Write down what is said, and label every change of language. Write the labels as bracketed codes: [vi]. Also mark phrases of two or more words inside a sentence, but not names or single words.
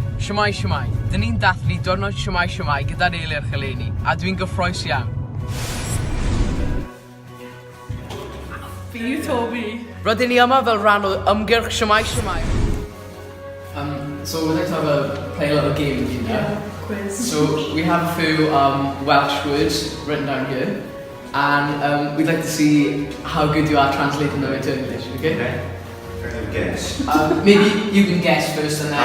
[cy] Shwmai, shwmai. Dyn ni'n dathlu diwrnod shwmai shwmai gyda'r Eilirch eleni, a dwi'n gyffroes iawn. Fi yw Toby. Rydyn ni yma fel rhan o ymgyrch shwmai shwmai. [en] So we'd like to have play a little game with you now. Yeah, quiz. So we have a few Welsh words written down here, and we'd like to see how good you are translating them into English. Okay? Okay. Guess. Maybe you can guess first, and